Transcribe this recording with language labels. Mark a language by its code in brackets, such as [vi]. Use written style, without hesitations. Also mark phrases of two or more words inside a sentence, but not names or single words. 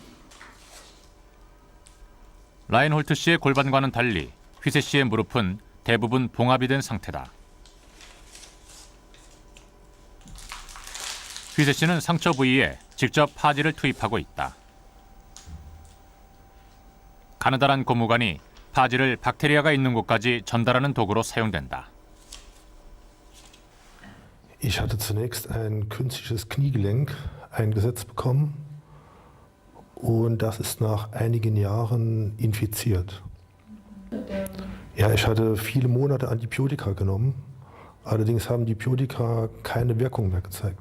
[ko] 라인홀트 씨의 골반과는 달리 휘세 씨의 무릎은 대부분 봉합이 된 상태다. 휘세 씨는 상처 부위에 직접 파지를 투입하고 있다. 가느다란 고무관이 파지를 박테리아가 있는 곳까지 전달하는 도구로 사용된다. [de] Ich hatte zunächst ein künstliches Kniegelenk eingesetzt bekommen und das ist nach einigen Jahren infiziert. Ja, ich hatte viele Monate Antibiotika genommen, allerdings haben die Antibiotika keine Wirkung mehr gezeigt.